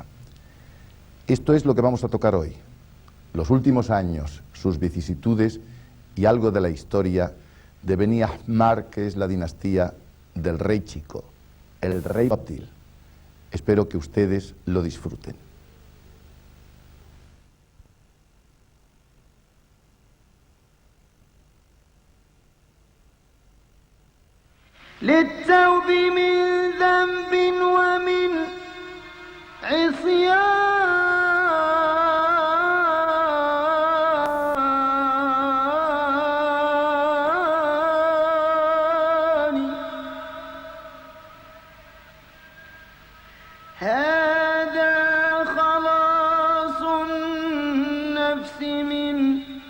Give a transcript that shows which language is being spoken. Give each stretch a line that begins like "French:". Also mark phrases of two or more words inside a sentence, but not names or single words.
Spanish: Esto es lo que vamos a tocar hoy, los últimos años, sus vicisitudes y algo de la historia de Beni Ahmar, que es la dinastía del rey chico, el rey Abdil. Espero que ustedes lo disfruten.
Arabic: للتوب من ذنب ومن عصيان هذا خلاص النفس من